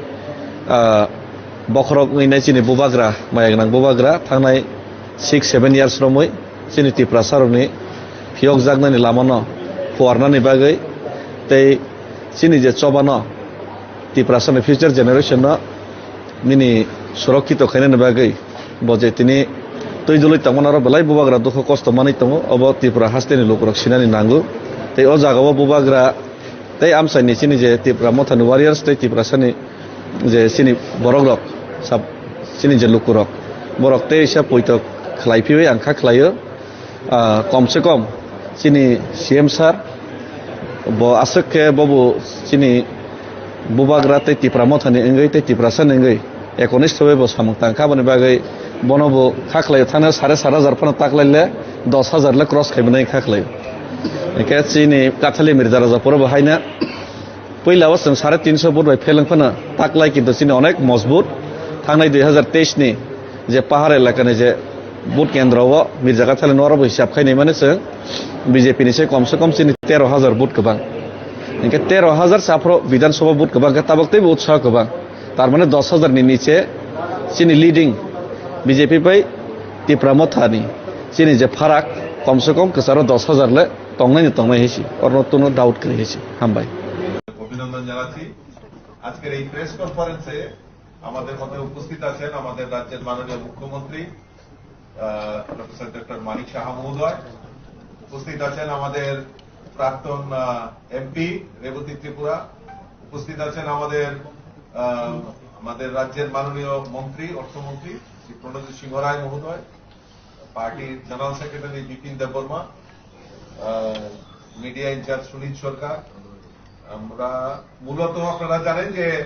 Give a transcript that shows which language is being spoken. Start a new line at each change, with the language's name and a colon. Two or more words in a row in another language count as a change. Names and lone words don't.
Kok Borok: बखरक गैनाय चिनि बुबाग्रा मायागनां बुबाग्रा थांनाय 6-7 ইয়ার্স रमै चिनि तिफ्रा सारनि फियक जागनानि लामानो फुवारनानि बागै तै चिनि जे चबानो तिफ्रा सारनि
English: future generation
Kok Borok: मिनि सुरक्षित खायनानि बागै बजे तिनि तैजुलै तमनारो बेलाय बुबाग्रा दुख कष्ट मानि तमो अब तिफ्रा हास्तेनि लोकरक सिनानि नांगौ तै अ जागाव बुबाग्रा तै आमसाइनि चिनि जे तिफ्रा मथानि वारियर्स तै तिफ्रा सारनि जे चिनि बरगरक सब चिनि जे लोकरक बरक तै हिसाब पयतो खलायफिबाय आं खा खलायो कम
Hindi: से कम
Kok Borok: चिनि सीएम सार ब आसके बबु चिनि बुबाग्रा तै तिफ्रा मथानि एंगै तै तिफ्रा सारनि एंगै 19 थबे ब सामं तांखा बनि बागै बनबो खाखलायो थानो 7,500 फन ताकलायले 10,000 ले क्रस खायबनाय खाखलायो एके चिनि काथालि मिर्जा राजा पर बाहायना पहिलाव जों 350 बुट बाय फेलेंफोना ताकलाय किन्तु चिनि अनेक मजबूत थांनाय 2023 नि जे पाहार एलाकानि जे बुट केन्द्रआव मिर्जा काथालि नरबो हिसाब खायनाय माने जों बीजेपी नि
Hindi: से कम से कम
Kok Borok: चिनि 13,000 बुट गोबां इनके 13,000 साफ्रो विधानसभा बुट गोबां ताबकते उत्साह गोबां तार माने 10,000 नि नीचे चिनि लीडिंग बीजेपी बाय तिफ्रा मथानि चिनि जे फाराक
Hindi: कम से कम
Kok Borok: कसारो 10,000 ले तंनाय हेसि और नतुनो डाउट करे हेसि हामबाय
Bangla: অভিনন্দন জানাচ্ছি আজকের এই
English: press conference
Bangla: আমাদের মধ্যে উপস্থিত আছেন আমাদের রাজ্যের মাননীয় মুখ্যমন্ত্রী প্রফেসর ডক্টর মানিক সাহা মহোদয় উপস্থিত আছেন আমাদের প্রাক্তন এমপি রেবতী ত্রিপুরা উপস্থিত আছেন আমাদের রাজ্যের মাননীয় মন্ত্রী অর্থমন্ত্রী শ্রী প্রণজিৎ সিংহ রায় মহোদয় পার্টির
English: General Secretary
Bangla: বিপিন দেববর্মা
English: media in-charge
Bangla: সুনীল সরকার আমরা মূলত আপনারা জানেন যে